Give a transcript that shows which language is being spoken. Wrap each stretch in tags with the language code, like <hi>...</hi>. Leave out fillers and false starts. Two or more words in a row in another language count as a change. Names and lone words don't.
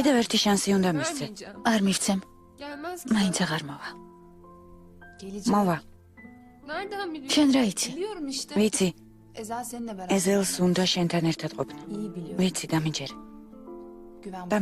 <ka>კიდევ ერთი შანსი უნდა მისცე. არ მივცემ,</ka> <tr>Gelmez ki.</tr> <ka>მაინც აღარ მოვა.</ka> <tr>gelecek.</tr> <ka>მოვა,</ka> <tr>Nereden biliyorsun?</tr> <ka>შენ რა იცი?</ka> <tr>Biliyorum işte.</tr> <ka>ვიცი,</ka> <tr>Ezel seninle beraber.</tr> <ka>ეზელს უნდა შენთან ერთად ყოფნა.</ka> <tr>İyi biliyorum.</tr> <ka>ვიცი, დამინჯერე,</ka> <tr>Güven bana.</tr>